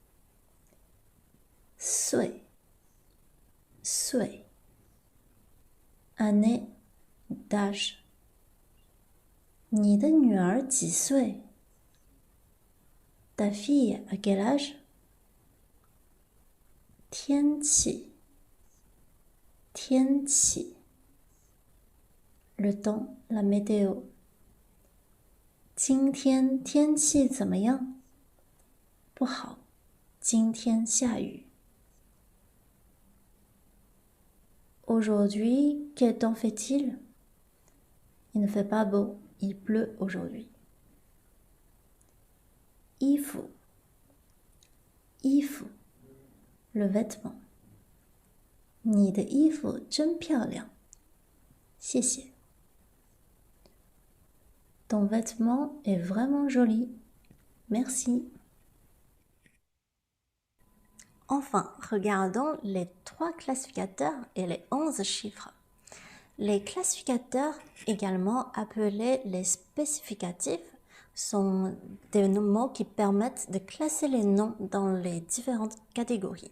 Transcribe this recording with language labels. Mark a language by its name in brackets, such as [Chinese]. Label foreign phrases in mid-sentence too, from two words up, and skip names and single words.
[Chinese] 岁，岁 [French] année d'âge. [Chinese] 你的女儿几岁？ [French] Ta fille a quel âge? [Chinese] 天气，天气 [French] le temps, la météo. [Chinese] 今天天气怎么样？不好，今天下雨。 [French] Aujourd'hui, quel temps fait-il? Il ne fait pas beau, il pleut aujourd'hui. [Chinese] 衣服，衣服 [French] le vêtement. [Chinese] 你的衣服真漂亮，谢谢。 [French] Ton vêtement est vraiment joli. Merci. Enfin, regardons les 3 classificateurs et les 11 chiffres. Les classificateurs, également appelés les spécificatifs, sont des mots qui permettent de classer les noms dans les différentes catégories.